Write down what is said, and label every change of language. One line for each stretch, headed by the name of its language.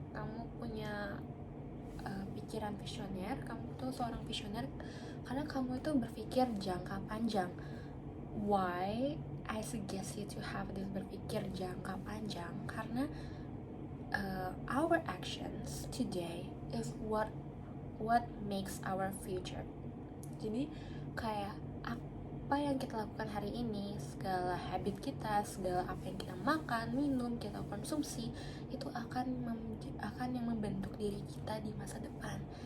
Indonesian: Kamu punya pikiran visioner, kamu tuh seorang visioner karena kamu itu berpikir jangka panjang.
English: Why I suggest you to have this
Indonesian: berpikir jangka panjang?
English: Karena our actions today is what makes our future.
Indonesian: Jadi kayak apa yang kita lakukan hari ini, segala habit kita, segala apa yang kita makan, minum, kita konsumsi, itu akan yang membentuk diri kita di masa depan.